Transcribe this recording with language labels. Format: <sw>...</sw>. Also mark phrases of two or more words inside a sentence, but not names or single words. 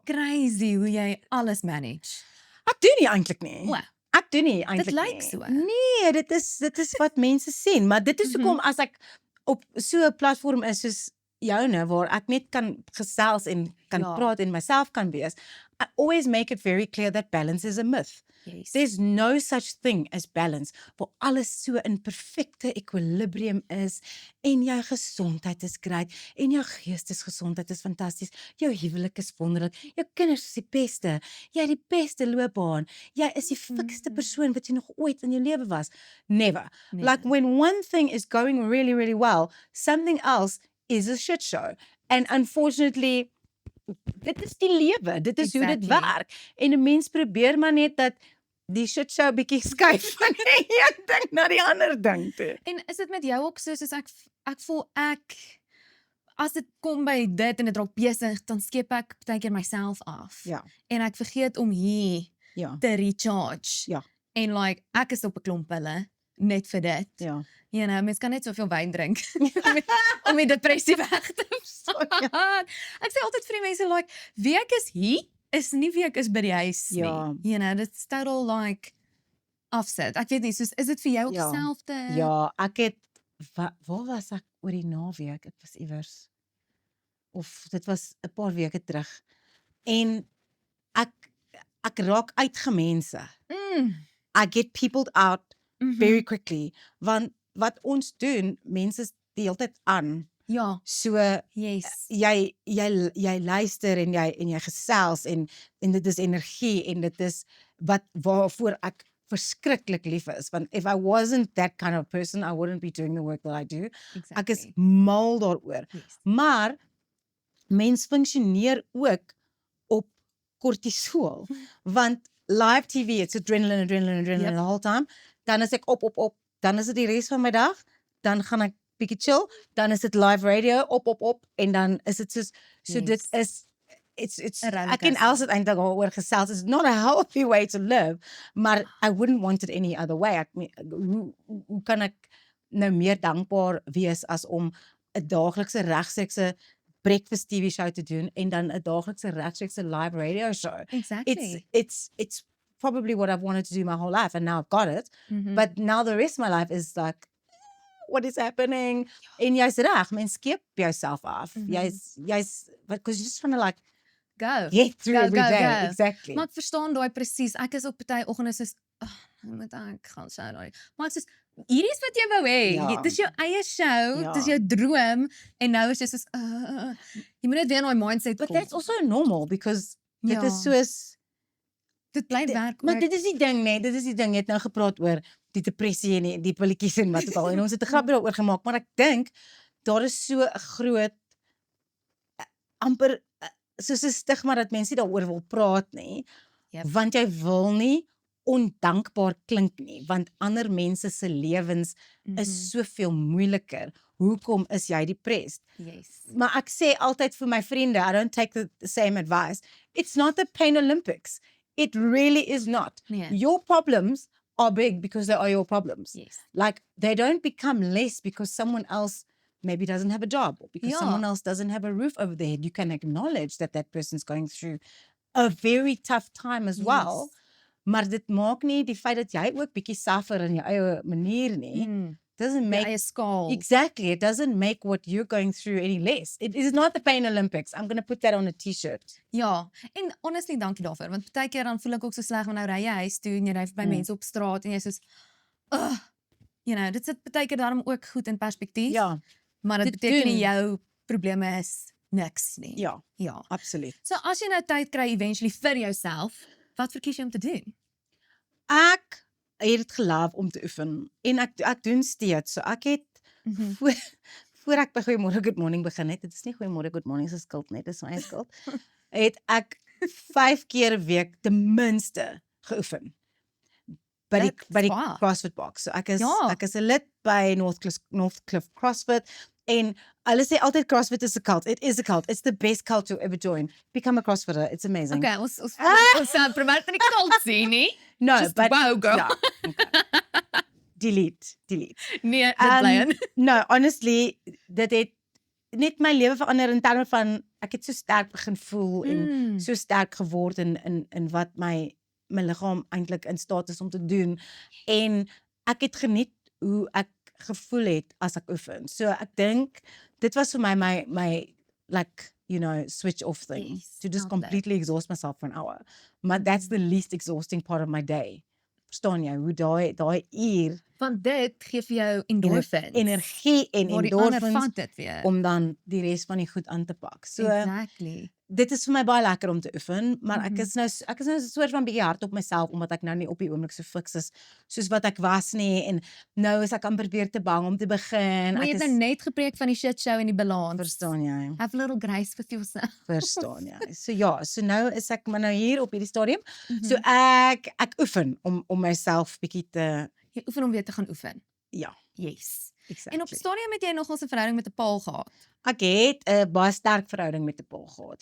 <af>Crazy hoe jy alles manage. Ek doen nie eintlik nie. O, Ek doen nie eintlik nie. lyk so. Nee, dit is wat mense sien, maar dit is hoekom as ek op so 'n platform is soos joune waar ek net kan gesels en kan Ja. praat en myself kan wees,</af> <en>I always make it very clear that balance is a myth. Yes. There's no such thing as balance,</en> <af>waar alles so in perfecte equilibrium is, en jou gesondheid is great, en jou geestesgesondheid is fantasties, jou huwelik is wonderlik, jou kinders is die beste, jy het die beste loopbaan, jy is die fikste persoon wat jy nog ooit in jou lewe was.</af> <en>Never.</en> <af>Nee.</af> <en>Like when one thing is going really, really well, something else is a shit show. And unfortunately,</en> <af>dit is die lewe, dit is hoe dit</af> <en>Exactly.</en> <af>werk. En 'n mens probeer maar net dat die</af> <en>shit show</en> <af>bietjie skuif van die een ding na die ander ding toe. En is dit met jou ook so, soos ek voel as dit kom by dit en dit raak besig, dan skep ek partykeer myself af. Ja. En ek vergeet om hier Ja. te recharge. Ja. En like, ek is op 'n klomp pille, net vir dit. Ja.</af> <en>You know,</en> <af>mens kan net soveel wyn drink om die depressie weg te vat. Ek sê altyd vir die mense, like, wie ek is hier, is nie wie ek is by die huis Ja. nie.</af> <en>You know, it's total like offset.</en> <af>Ek weet nie, soos, is dit vir jou ook Ja. dieselfde? Ja, ek het waar was ek oor die naweek? Ek was iewers of dit was 'n paar weke terug. En ek raak uitgemense. Mm.</af> <en>I get peopled out Mhm. very quickly,</en> <af>want wat ons doen, mense is die hele tyd aan. Ja, So</af> <en>yes.</en> <af>jy luister en jy gesels en dit is energie en dit is waarvoor ek verskriklik lief is, want</af> <en>if I wasn't that kind of person, I wouldn't be doing the work that I do.</en> <af>Ek is</af> <en>Exactly.</en> <af>mal daaroor.</af> <en>Yes.</en> <af>Maar mens funksioneer ook op kortisol, want</af> <en>live TV, it's adrenaline Yep. the whole time.</en> <af>Dan is ek op, dan is dit die res van my dag, dan gaan ek bietjie chill, dan is dit live radio, op, en dan is dit soos, so dit</af> <en>Yes. is, it's,</en> <af>'n ek en Els het eintlik daaroor gesels,</af> <en>it's not a healthy way to live, maar I wouldn't want it any other way.</en> <af>Ek meen, hoe kan ek nou meer dankbaar wees as om 'n daaglikse regstreekse</af> <en>breakfast TV show</en> <af>te doen en dan 'n daaglikse regstreekse</af> <en>live radio show. Exactly. It's probably what I've wanted to do my whole life, and now I've got it. Mhm. But now the rest of my life is like, what is happening?</en> <af>En jy's reg, mens skep jouself af. Mhm.</af> <en>Jy's because you just want to like Go. get through Go, every go, day. go. Exactly.</en> <af>Maar ek verstaan daai presies. Ek is op party oggende soos, nou moet ek gaan show daai. Maar ek soos, hierdie is wat jy wou hê. Ja. Dis jou eie show, Ja. dis jou droom en nou is jy soos jy moet net weer in daai mindset</af> <en>But</en> <af>kom.</af> <en>that's also normal because dit</en> <af>Ja. is soos Dit bly werk maar ook. dit is die ding nee, dit is die ding. Jy het nou gepraat oor die depressie en die pilletjies en wat ook al en ons het 'n grapjie daaroor gemaak, maar ek dink daar is so 'n groot amper soos 'n stigma dat mense nie daaroor wil praat nie.</af> <en>Yep.</en> <af>Want jy wil nie ondankbaar klink nie, want ander mense se lewens is soveel moeiliker. Hoekom is jy depressed?</af> <en>Yes.</en> <af>Maar ek sê altyd vir my vriende,</af> <en>I don't take the same advice. It's not the Pain Olympics. It really is not.</en> <af>Nee.</af> <en>Your problems are big because they are your problems. Yes. Like they don't become less because someone else maybe doesn't have a job or because Ja. someone else doesn't have a roof over their head. You can acknowledge that that person's going through a very tough time as well. Yes.</en> <af>Maar dit maak nie die feit dat jy ook bietjie suffer in jou eie manier nie.</af> <en>Doesn't Die make</en> <af>eie skaal.</af> <en>exactly. It doesn't make what you're going through any less. It is not the Pain Olympics. I'm going to put that on a t-shirt.</en> <af>Ja, en honestly dankie daarvoor, want partykeer dan voel ek ook so sleg wanneer nou ry jy huis toe en jy ry by mense op straat en jy soos</af> <en>you know,</en> <af>dit sit partykeer daarom ook goed in perspektief. Ja, maar dit dit beteken nie doen. jou probleme is niks nie. ja, Ja. absoluut. So as jy nou tyd kry eventually vir jouself, wat verkies jy om te doen? Ek het dit geloof om te oefen en ek doen steeds. So ek het voor ek by Goeiemôre Good Morning begin het, dit is nie Goeiemôre Good Morning se skuld nie, dit is my eie skuld. Het ek 5 keer 'n week ten minste geoefen. By die Wow. CrossFit box. So ek is Ja. 'n lid by Northcliffe CrossFit en hulle sê altyd</af> <en>CrossFit is a cult. It is a cult. It's the best cult to ever join. Become a CrossFitter. It's amazing. Okay, ons probeer dit nie kalt sien nie. No, Just but wow girl.</en> <af>ja, okay. delete. Nee, dit bly in.</af> <en>No, honestly,</en> <af>dit het net my lewe verander in terme van ek het so sterk begin voel en so sterk geword in wat my liggaam eintlik in staat is om te doen en ek het geniet hoe ek gevoel het as ek oefen. So ek dink dit was vir my</af> <en>like switch off thing Yes, to just outlet. completely exhaust myself for an hour. Maar that's the least exhausting part of my day.</en> <af>Verstaan jy hoe daai uur Want dit gee vir jou endorphins. energie en waar die ander endorphins vat dit weer. om dan die res van die goed aan te pak. So</af> <en>Exactly.</en> <af>dit is vir my baie lekker om te oefen, maar ek Mhm. is nou 'n soort van bietjie hard op myself omdat ek nou nie op die oomblik so fiks is soos wat ek was nie en nou is ek amper weer te bang om te begin. Maar jy Ek het nou is net gepreek van die shit show en die balans. verstaan jy?</af> <en>Have a little grace with yourself.</en> <af>Verstaan jy? So ja, so nou is ek maar nou hier op hierdie stadium. So Mhm. ek oefen om myself bietjie te Jy oefen om weer te gaan oefen. ja,</af> <en>Yes. exactly.</en> <af>En op stadium het jy nogals 'n verhouding met 'n paal gehad. Ek het 'n baie sterk verhouding met 'n paal gehad.</af>